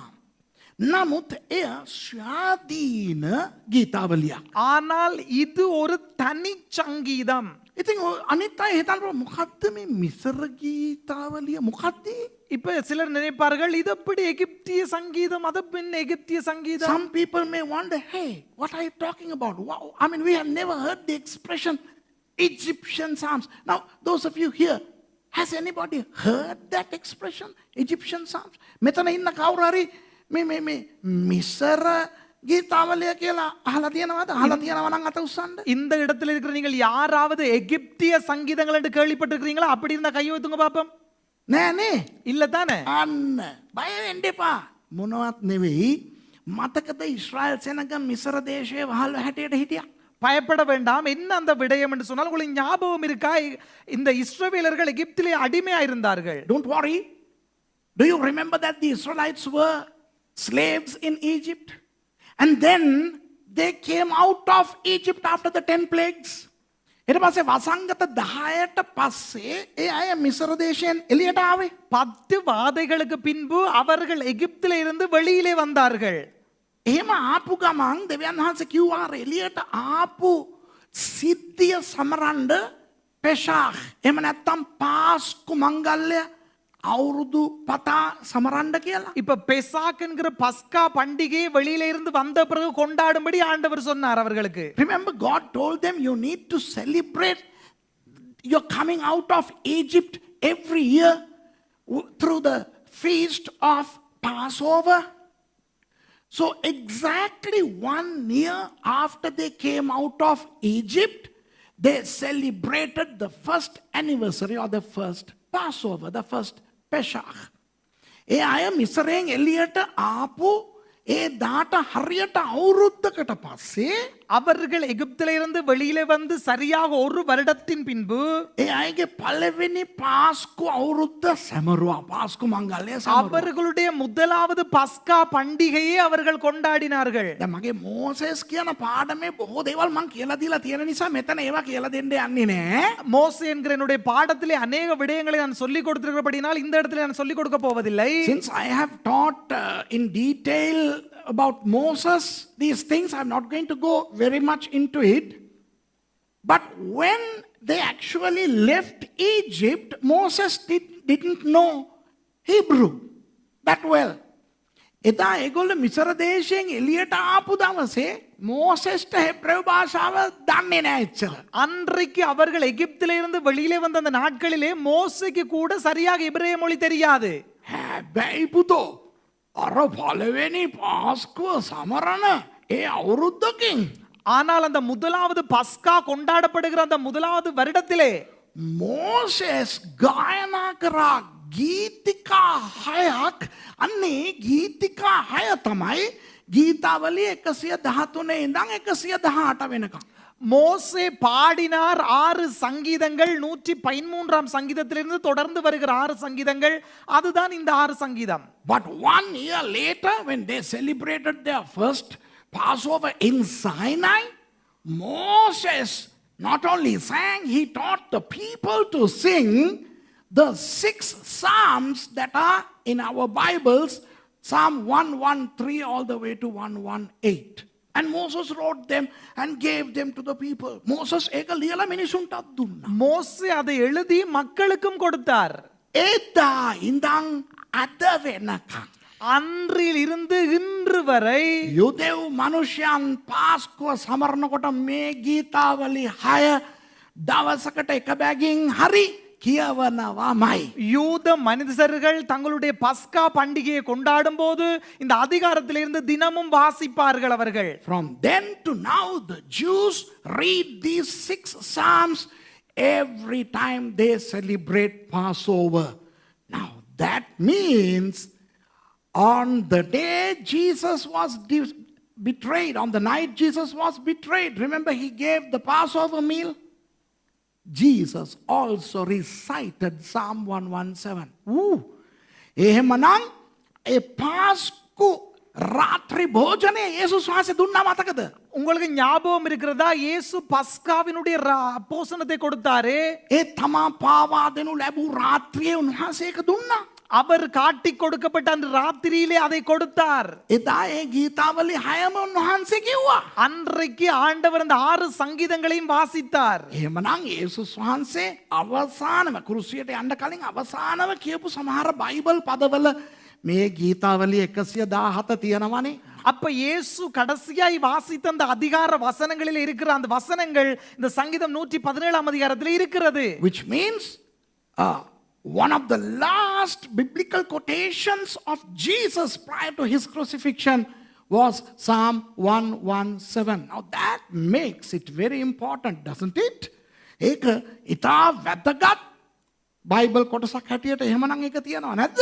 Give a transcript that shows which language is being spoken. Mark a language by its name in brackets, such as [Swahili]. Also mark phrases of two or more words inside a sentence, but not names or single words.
[Sinhala] නමුත් එය ස්වාධීන ගීතාවලියක්. [Tamil] ஆனால் இது ஒரு தனி சங்கீதம். [Sinhala] ඉතින් අනිත් අය හිතනවා මොකද්ද මේ මිසර ගීතාවලිය මොකද්ද? [Tamil] இப்ப சிலர் நினைப்பார்கள் இது எப்படி எகிப்திய சங்கீதம், அது பின் எகிப்திய சங்கீதம். [English] Some people may wonder, hey, what are you talking about? Wow, I mean, we have never heard the expression Egyptian Psalms. Now, those of you here, has anybody heard that expression, Egyptian Psalms? [Sinhala] මෙතන ඉන්න කවුරු හරි මේ මිසර ගීතාවලිය කියලා අහලා තියෙනවද? අහලා තියෙනවා නම් අත උස්සන්න. [Tamil] இந்த இடத்துல இருக்கிற நீங்கள் யாராவது எகிப்திய சங்கீதங்கள் என்று கேள்விப்பட்டிருக்கிறீங்களா? அப்படி இருந்தா கை வைத்துங்க பாப்போம். [Sinhala] නෑනේ. [Tamil] இல்ல தானே? [Sinhala] අන්න බය වෙන්න එපා. මොනවත් නෙවෙයි. මතකද ඊශ්‍රායල් සෙනග මිසර දේශයේ වහල් හැටියට හිටියා. [Tamil] பயப்பட வேண்டாம். என்ன அந்த விடயம் என்று சொன்னால் உங்களுக்கு ஞாபகம் இருக்கா? இந்த இஸ்ரவேலர்கள் எகிப்திலே அடிமையா இருந்தார்கள். [English] Don't worry. Do you remember that the Israelites were slaves in Egypt? And then they came out of Egypt after the 10 plagues. [Sinhala] ඊට පස්සේ වසංගත 10ට පස්සේ ඒ අය මිසර දේශයෙන් එළියට ආවේ. [Tamil] 10 வாதைகளுக்கு பின்பு அவர்கள் எகிப்திலே இருந்து வெளியிலே வந்தார்கள். [Sinhala] එහෙම ආපු ගමන් දෙවියන් වහන්සේ කිව්වා එළියට ආපු සිද්ධිය සමරන්න පෙසාහ් එහෙම නැත්නම් පාස්කු මංගල්‍ය අවුරුදු පතා සමරන්න කියලා. [Tamil] இப்ப பெசாக் என்கிற பஸ்கா பண்டிகையை வெளியில இருந்து வந்த பிறகு கொண்டாடும்படி ஆண்டவர் சொன்னார் அவர்களுக்கு. [English] Remember, God told them you need to celebrate your coming out of Egypt every year through the feast of Passover. So exactly 1 year after they came out of Egypt, they celebrated the first anniversary or the first Passover, the first Pesach. [Sinhala] ඒ අය මිසරයෙන් එළියට ආපු ඒ දාට හරියට අවුරුද්දකට පස්සේ [Tamil] அவர்கள் எகிப்திலே இருந்து வெளியிலே வந்து சரியாக ஒரு வருடத்தின் பின்பு [Sinhala] ඒ අයගේ පළවෙනි පාස්කු අවුරුද්ද සැමරුවා. පාස්කු මංගල්‍ය සැමරුවා. [Tamil] அவர்களுடைய முதலாவது பஸ்கா பண்டிகையை அவர்கள் கொண்டாடினார்கள். [Sinhala] දැන් මගේ මෝසෙස් කියන පාඩමේ බොහෝ දේවල් මං කියලා දීලා තියෙන නිසා මෙතන ඒවා කියලා දෙන්න යන්නේ නෑ. [Tamil] மோசே என்கிற என்னுடைய பாடத்திலே அநேக விடயங்களை நான் சொல்லிக் கொடுத்திருக்கிறபடினால் இந்த இடத்துல நான் சொல்லிக் கொடுக்க போவதில்லை. [English] Since I have taught in detail about Moses these things, I'm not going to go very much into it. But when they actually left Egypt, Moses didn't know Hebrew that well. [Sinhala] එදා ඒගොල්ලෝ මිසර දේශයෙන් එළියට ආපු දවසේ මෝසෙස්ට හෙබ්‍රේව භාෂාව දන්නේ නැහැ එච්චර. [Tamil] அன்றைக்கு அவர்கள் எகிப்திலே இருந்து வெளியிலே வந்த அந்த நாட்களிலே மோசேக்கு கூட சரியாக எபிரேய மொழி தெரியாது. [Sinhala] හැබැයි පුතෝ අර පළවෙනි පාස්කුව සමරන ඒ අවුරුද්දකින් [Tamil] ஆனால் அந்த முதலாவது பஸ்கா கொண்டாடப்படுகிற அந்த முதலாவது வருடத்திலே [Sinhala] මෝසෙස් ගායනා කරා ගීතිකා 6ක්. අන්නේ ගීතිකා 6 තමයි ගීතාවලිය 113 ඉඳන් 118 වෙනකම්. [Tamil] மோசே பாடினார் 6 சங்கீதங்கள். 113ஆம் சங்கீதத்திலிருந்து தொடர்ந்து வருகிற 6 சங்கீதங்கள், அதுதான் இந்த 6 சங்கீதம். [English] But 1 year later, when they celebrated their first Passover in Sinai, Moses not only sang, he taught the people to sing the 6 psalms that are in our Bibles Psalm 113 all the way to 118. And Moses wrote them and gave them to the people. [Sinhala] Moses ඒක ලියලා මිනිසුන්ටත් දුන්නා. [Tamil] மோசே அதை எழுதி மக்களுக்கும் கொடுத்தார். [Sinhala] එදා ඉඳන් අද වෙනකන් [Tamil] அன்றில் இருந்து இன்று வரை [Sinhala] යුදෙව් මනුෂ්‍යයන් පාස්කුව සමරනකොට මේ ගීතාවලි 6 දවසකට එක බැගින් හරි කියවනවාමයි. [Tamil] யூத மனிதர்கள் தங்களுடைய பஸ்கா பண்டிகையை கொண்டாடும் போது இந்த அதிகாரத்திலிருந்து தினமும் வாசிப்பார்கள் அவர்கள். [English] From then to now the Jews read these 6 psalms every time they celebrate Passover. Now that means on the day Jesus was betrayed, on the night Jesus was betrayed, remember he gave the Passover meal? Jesus also recited Psalm 117. [Sinhala] එහෙමනම් ඒ පාස්කු රාත්‍රී භෝජනය යේසුස් වහන්සේ දුන්නා මතකද? [Tamil] உங்களுக்கு ஞாபகம் இருக்கிறதா? இயேசு பஸ்காவினுடைய போசனத்தை கொடுத்தாரே. [Sinhala] ඒ තමා පාවා දෙනු ලැබූ ராத்திரிයේ උන්වහන්සේ ඒක දුන්නා. [Tamil] அவர் காட்டி கொடுக்கப்பட்ட அந்த ராத்திரியிலே அதை கொடுத்தார். [Sinhala] එදා ඒ ගීතාවලි 6ම උන්වහන්සේ කිව්වා. [Tamil] அன்றைக்கு ஆண்டவர் அந்த 6 சங்கீதங்களையும் வாசித்தார். [Sinhala] එහෙමනම් යේසුස් වහන්සේ අවසානම කුරුසියට යන්න කලින් අවසානම කියපු සමහර බයිබල් පදවල මේ ගීතාවලි 117 තියෙනවනේ. [Tamil] அப்ப இயேசு கடைசியாய் வாசித்த அந்த அதிகார வசனங்களில் இருக்கிற அந்த வசனங்கள் இந்த சங்கீதம் 117ஆம் அதிகாரத்தில் இருக்கிறது. [English] Which means one of the last biblical quotations of Jesus prior to his crucifixion was Psalm 117. Now that makes it very important, doesn't it? [Sinhala] ඒක ඉතා වැදගත් බයිබල් කොටසක් හැටියට එහෙමනම් ඒක තියනවා නැද්ද?